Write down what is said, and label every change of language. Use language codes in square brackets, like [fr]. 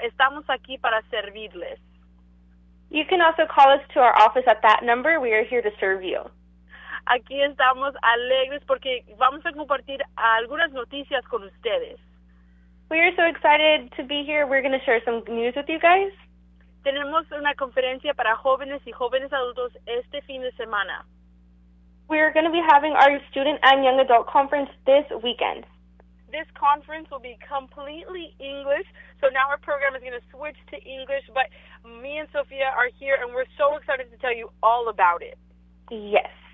[es] Estamos aquí para servirles. [en] You can also call us to our office at that number. We are here to serve you. [es] Aquí estamos alegres porque vamos a compartir algunas noticias con ustedes. [en] We are so excited to be here. We're going to share some news with you guys. [es] Tenemos una conferencia para jóvenes y jóvenes adultos este fin de semana. [en] We are going to be having our student and young adult conference this weekend. This conference will be completely English, so now our program is going to switch to English, but me and Sophia are here and we're so excited to tell you all about it. Yes.